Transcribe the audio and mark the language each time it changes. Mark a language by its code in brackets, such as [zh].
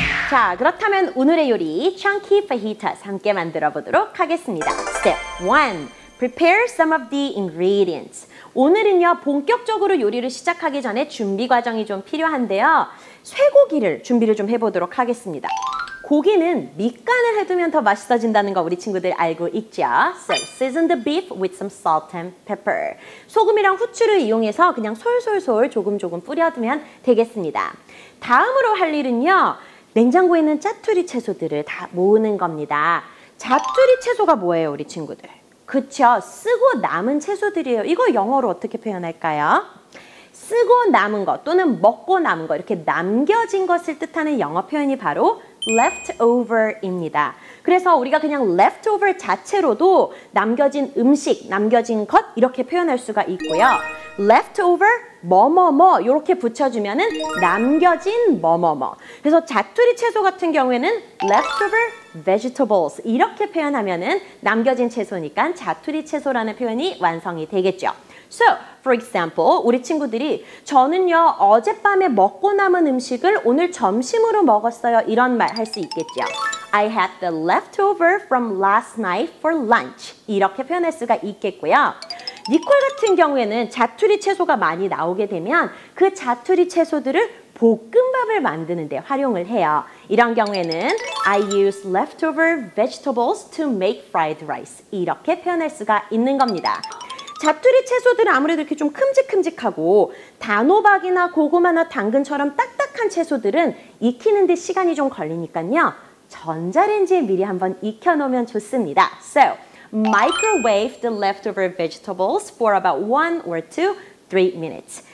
[ko] 자, 그렇다면 오늘의 요리 chunky fajitas 함께 만들어 보도록 하겠습니다. [en] Step 1. Prepare some of the ingredients. [ko] 오늘은요, 본격적으로 요리를 시작하기 전에 준비 과정이 좀 필요한데요. 쇠고기를 준비를 좀 해보도록 하겠습니다. 고기는 밑간을 해두면 더 맛있어진다는 거 우리 친구들 알고 있죠? [en] So, season the beef with some salt and pepper. [ko] 소금이랑 후추를 이용해서 그냥 솔솔솔 조금 뿌려두면 되겠습니다. 다음으로 할 일은요, 냉장고에 있는 짜투리 채소들을 다 모으는 겁니다. 짜투리 채소가 뭐예요, 우리 친구들? 그쵸, 쓰고 남은 채소들이에요. 이거 영어로 어떻게 표현할까요? 쓰고 남은 것 또는 먹고 남은 것, 이렇게 남겨진 것을 뜻하는 영어 표현이 바로 leftover입니다. 그래서 우리가 그냥 leftover 자체로도 남겨진 음식, 남겨진 것 이렇게 표현할 수가 있고요. leftover 뭐뭐뭐 이렇게 붙여주면은 남겨진 뭐뭐뭐. 그래서 자투리 채소 같은 경우에는 leftover vegetables 이렇게 표현하면은 남겨진 채소니까 자투리 채소라는 표현이 완성이 되겠죠. [en] So, for example, [ko] 우리 친구들이 저는요, 어젯밤에 먹고 남은 음식을 오늘 점심으로 먹었어요. 이런 말 할 수 있겠죠. [en] I had the leftover from last night for lunch. [ko] 이렇게 표현할 수가 있겠고요. 니콜 같은 경우에는 자투리 채소가 많이 나오게 되면 그 자투리 채소들을 볶음밥을 만드는 데 활용을 해요. 이런 경우에는 [en] I use leftover vegetables to make fried rice. [ko] 이렇게 표현할 수가 있는 겁니다. 자투리 채소들은 아무래도 이렇게 좀 큼직큼직하고 단호박이나 고구마나 당근처럼 딱딱한 채소들은 익히는 데 시간이 좀 걸리니까요. 전자레인지에 미리 한번 익혀놓으면 좋습니다. [en] So, microwave the leftover vegetables for about 1 or 2, 3 minutes.